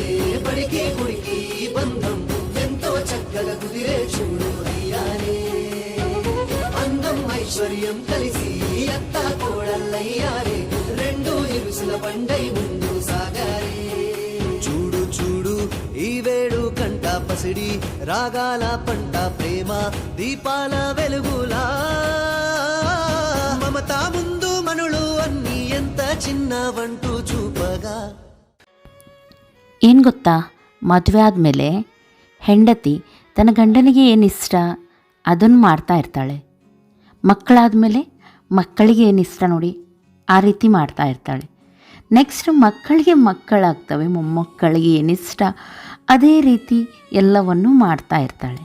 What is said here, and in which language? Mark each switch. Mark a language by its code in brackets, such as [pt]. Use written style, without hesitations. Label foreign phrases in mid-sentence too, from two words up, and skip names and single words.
[te] బడికి గుడికి బంధం ఎంతో చక్కగా కుదిరే చూడు అయ్యానే అందం ఐశ్వర్యం కలిసి అత్త కోడల్లయ్యారే రెండు ఇరుసుల పండై ముందు సాగారే చూడు చూడు ఈ వేడు కంట పసిడి రాగాల పంట ప్రేమ దీపాల వెలుగులా మమత ముందు మనులు అన్ని ఎంత చిన్నవంటూ చూపగా. [kn] ಏನು ಗೊತ್ತಾ, ಮದುವೆ ಆದಮೇಲೆ ಹೆಂಡತಿ ತನ್ನ ಗಂಡನಿಗೆ ಏನಿಷ್ಟ ಅದನ್ನು ಮಾಡ್ತಾ ಇರ್ತಾಳೆ. ಮಕ್ಕಳಾದಮೇಲೆ ಮಕ್ಕಳಿಗೆ ಏನಿಷ್ಟ ನೋಡಿ ಆ ರೀತಿ ಮಾಡ್ತಾ ಇರ್ತಾಳೆ. ನೆಕ್ಸ್ಟ್ ಮಕ್ಕಳಿಗೆ ಮಕ್ಕಳಾಗ್ತವೆ, ಮೊಮ್ಮಕ್ಕಳಿಗೆ ಏನಿಷ್ಟ ಅದೇ ರೀತಿ ಎಲ್ಲವನ್ನೂ ಮಾಡ್ತಾ ಇರ್ತಾಳೆ.